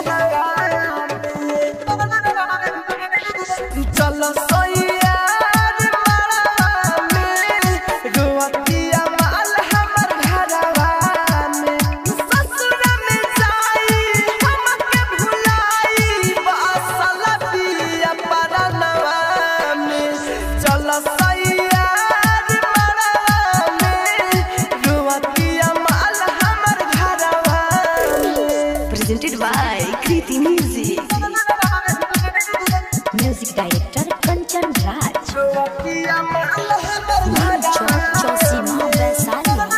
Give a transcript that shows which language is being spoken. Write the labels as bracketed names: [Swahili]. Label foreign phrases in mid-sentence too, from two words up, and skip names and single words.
[Bhojpuri] चल सैया रे बड़ा में रोवतिया माल हमर घरवा में ससुर में जाई हमके भुलाई बसल पिया परनवा में चल [English] Presented by Kriti Music. Music director Kanchan Raj. Chosima Vaisali.